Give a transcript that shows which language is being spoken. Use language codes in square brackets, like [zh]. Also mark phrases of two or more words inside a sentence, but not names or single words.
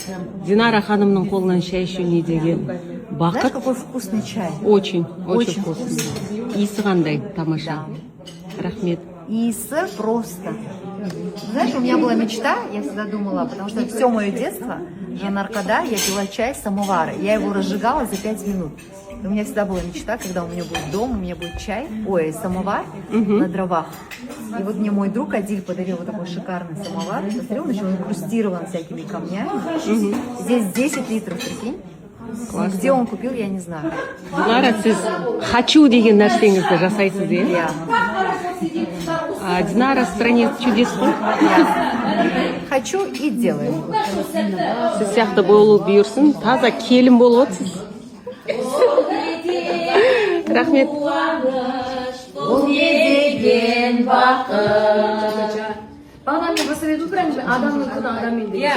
[kk] Динара ханымның қолынан шай ішу не деген [ru] Знаешь, [kk] бақыт. [ru] какой вкусный чай? Очень Очень вкусный. [kk] Иісі қандай, тамаша. Рахмет. [ru] Иса просто. Знаешь, у меня была мечта, я всегда думала, потому что все мое детство, Жанна Аркада, я пила чай с самовара. Я его разжигала за 5 минут. У меня всегда была мечта, когда у меня будет дом, у меня будет чай, самовар на дровах. И вот мне мой друг Адиль подарил вот такой шикарный самовар. Посмотрел, он еще инкрустирован всякими камнями. Здесь 10 литров, прикинь. Где он купил, я не знаю. [kk] Динара, сіз хочу деген нәрсеңізді жасайсыз, е? [ru] Я. Динара в стране чудес қой. Хочу и делаю. [kk] Сіз сияқты болып бұйырсын, таза келін болып отырсыз. Рахмет. Бағана мен [ru] посоветую прям же [kk] адамның күні адаммен деген.